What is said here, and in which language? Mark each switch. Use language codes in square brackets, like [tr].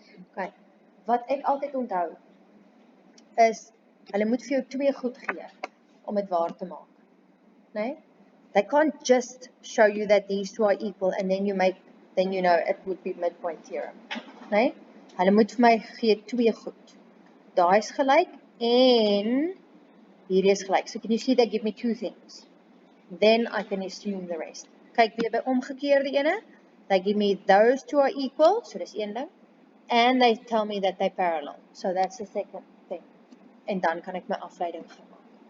[af] Okay, wat ek altyd onthou, is, hulle moet vir jou twee goed gee, om het waar te maak. Nee? [en] They can't just show you that these two are equal and then you know it would be midpoint theorem. Nee? [af] Hulle moet vir my gee twee goed. Daai is gelyk en hierdie is gelyk. [en] So can you see they give me two things? Then I can assume the rest. [af] Kyk weer by omgekeerde ene. [en] They give me those two are equal, so [af] dis een ding. [en] And they tell me that they're parallel. So that's the second thing. [af] En dan kan ek my afleiding gaan maak.